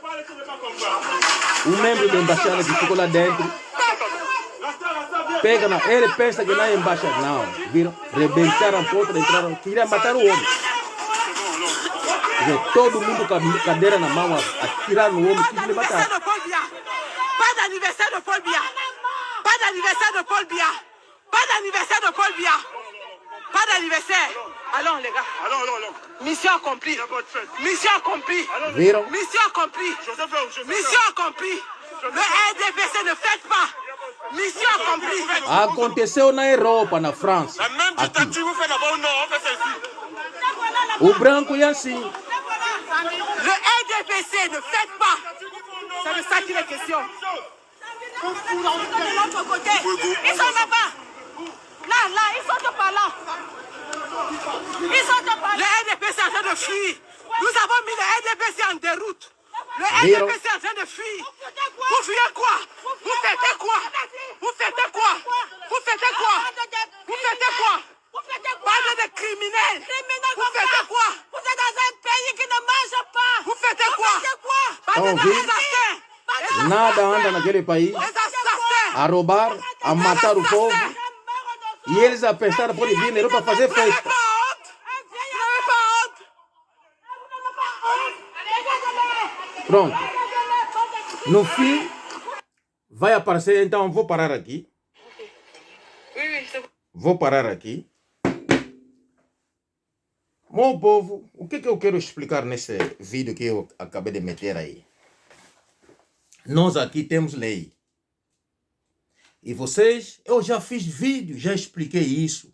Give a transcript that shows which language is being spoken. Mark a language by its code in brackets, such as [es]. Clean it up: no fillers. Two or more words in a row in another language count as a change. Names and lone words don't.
[pt] Um membro da embaixada que ficou lá dentro. Pega na, ele pensa que na embaixada. Não, viram? Rebentaram a porta, entraram. Queria matar o homem. Todo mundo com a cadeira na mão, atirar no homem, quis lhe matar. [fr] Pas d'anniversaire de Paul Biya. Pas d'anniversaire de Paul Biya. Pas d'anniversaire de Paul Biya. Pas d'anniversaire. Allons, les gars. Allons. Mission accomplie. Mission accomplie. [pt] Viram? [fr] Mission accomplie. Mission accomplie. Le RDPC ne fête pas. Mission accomplie. [pt] Aconteceu na Europa, na França. [fr] La même [pt] Aqui. [fr] dictature vous fait d'abord au nord, on fait ça ici. [pt] O branco é assim. [fr] Le RDPC ne fête pas. C'est de ça qu'il est question. De l'autre côté. Ils sont là-bas. Là, ils sont par là. Ils sont par là. Le RDPC est en train de fuir. Nous avons mis le RDPC en déroute. Le RDPC est en train de fuir. Vous fuyez quoi? Vous faites quoi? Vous faites quoi? Vous faites quoi? Vous faites quoi? Bande de criminels. Vous faites quoi? Vous êtes dans un pays qui ne mange pas. Vous faites quoi? Bande d'assassins. [pt] Nada anda naquele país [fr] Les assassins. [pt] a roubar, a matar o povo. E eles a pensar podem vir na Europa fazer [fr] Vous n'avez [pt] festa. [fr] pas honte? Vous n'avez pas honte? [pt] Pronto. No fim, vai aparecer. Então, vou parar aqui. [fr] Oui, c'est bon. [pt] Vou parar aqui. Meu povo, o que eu quero explicar nesse vídeo que eu acabei de meter aí? Nós aqui temos lei. E vocês, eu já fiz vídeo, já expliquei isso.